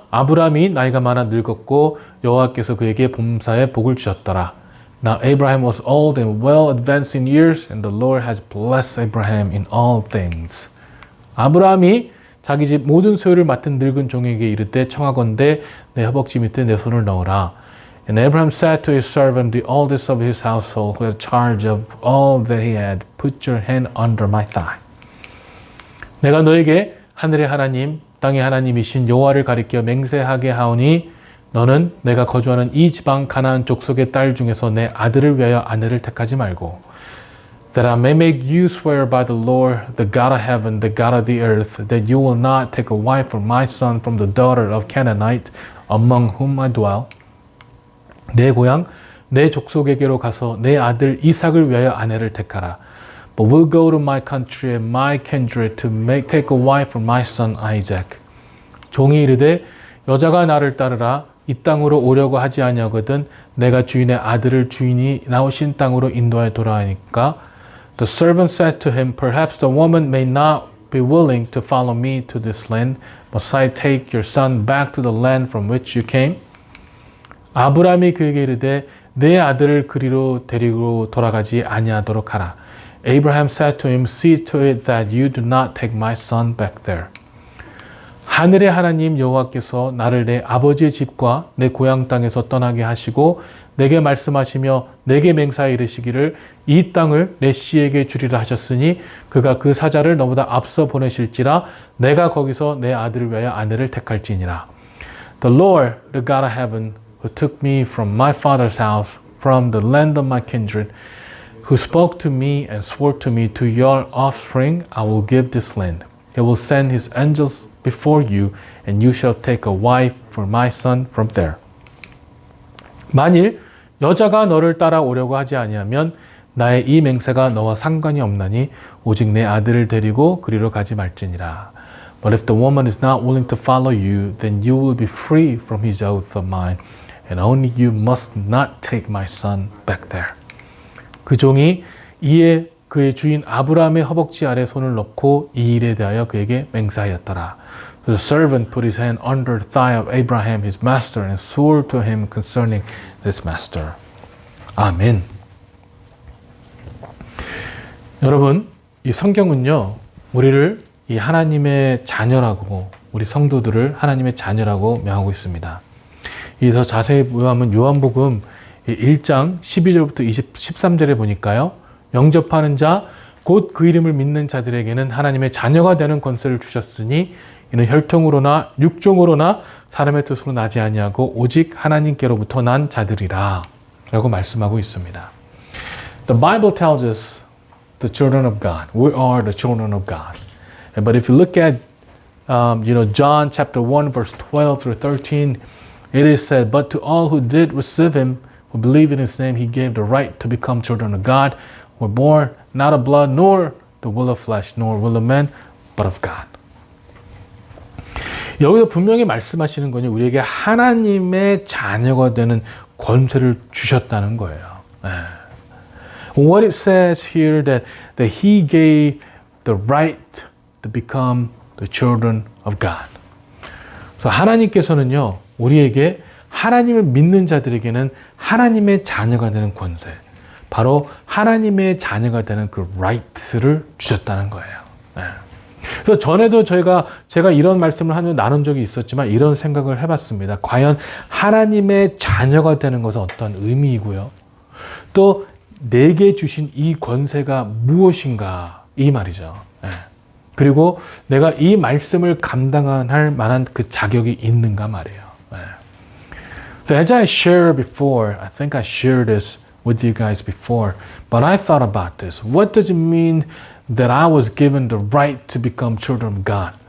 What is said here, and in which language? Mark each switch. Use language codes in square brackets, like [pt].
[ko] 아브라함이 나이가 많아 늙었고 여호와께서 그에게 범사에 복을 주셨더라. [en] Now Abraham was old and well advanced in years, and the Lord has blessed Abraham in all things. [ko] 아브라함이 자기 집 모든 소유를 맡은 늙은 종에게 이르되 청하건대 내 허벅지 밑에 내 손을 넣으라. [en] And Abraham said to his servant, the oldest of his household, who had charge of all that he had, put your hand under my thigh. [ko] 내가 너에게 하늘의 하나님, 땅의 하나님이신 여호와를 가리켜 맹세하게 하오니 너는 내가 거주하는 이 지방 가나안 족속의 딸 중에서 내 아들을 위하여 아내를 택하지 말고 [en] that I may make you swear by the Lord, the God of heaven, the God of the earth, that you will not take a wife for my son from the daughter of Canaanite among whom I dwell. [ko] 내 고향, 내 족속에게로 가서 내 아들 이삭을 위하여 아내를 택하라. [en] But we'll go to my country and my kindred to take a wife for my son Isaac. [ko] 종이 이르되 여자가 나를 따르라. 이 땅으로 오려고 하지 아니하거든 내가 주인의 아들을 주인이 나오신 땅으로 인도하여 돌아오니까 [en] The servant said to him, Perhaps the woman may not be willing to follow me to this land, must I take your son back to the land from which you came? [ko] 아브라함이 그에게 이르되 내 아들을 그리로 데리고 돌아가지 아니하도록 하라. [en] Abraham said to him, See to it that you do not take my son back there. [ko] 하늘의 하나님 여호와께서 나를 내 아버지의 집과 내 고향 땅에서 떠나게 하시고 내게 말씀하시며 내게 맹사에 이르시기를 이 땅을 내 씨에게 주리라 하셨으니 그가 그 사자를 너보다 앞서 보내실지라 내가 거기서 내 아들을 위하여 아내를 택할지니라. [en] The Lord, the God of heaven, who took me from my father's house, from the land of my kindred, who spoke to me and swore to me, to your offspring I will give this land. He will send his angels before you, and you shall take a wife for my son from there. [ko] 만일 여자가 너를 따라오려고 하지 아니하면 나의 이 맹세가 너와 상관이 없나니 오직 내 아들을 데리고 그리로 가지 말지니라. [en] But if the woman is not willing to follow you, then you will be free from his oath of mine, and only you must not take my son back there. [ko] 그 종이 이에 그의 주인 아브라함의 허벅지 아래 손을 넣고 이 일에 대하여 그에게 맹세하였더라. [en] The servant put his hand under the thigh of Abraham, his master, and swore to him concerning this master. [ko] 아멘. 여러분, 이 성경은요, 우리를 이 하나님의 자녀라고, 우리 성도들을 하나님의 자녀라고 명하고 있습니다. 이 더 자세히 보면 요한복음 1장 12절부터 13절에 보니까요, 영접하는 자, 곧 그 이름을 믿는 자들에게는 하나님의 자녀가 되는 권세를 주셨으니 이는 혈통으로나 육종으로나 사람의 뜻으로 나지 아니하고 오직 하나님께로부터 난 자들이라 라고 말씀하고 있습니다. [en] The Bible tells us the children of God. We are the children of God. But if you look at John chapter 1 verse 12 through 13, it is said, But to all who did receive him, who believe in his name, he gave the right to become children of God, who were born not of blood, nor the will of flesh, nor will of man, but of God. [ko] 여기서 분명히 말씀하시는 거는 우리에게 하나님의 자녀가 되는 권세를 주셨다는 거예요. [en] What it says here that he gave the right to become the children of God. [ko] 그래서 하나님께서는요, 우리에게 하나님을 믿는 자들에게는 하나님의 자녀가 되는 권세, 바로 하나님의 자녀가 되는 그 right를 주셨다는 거예요. 그래서 전에도 제가 이런 말씀을 나눈 적이 있었지만 이런 생각을 해봤습니다. 과연 하나님의 자녀가 되는 것은 어떤 의미이고요. 또 내게 주신 이 권세가 무엇인가 이 말이죠. 그리고 내가 이 말씀을 감당할 만한 그 자격이 있는가 말이에요. [en] So as I shared before, I think I shared this with you guys before, but I thought about this. What does it mean that I was given the right to become children of God?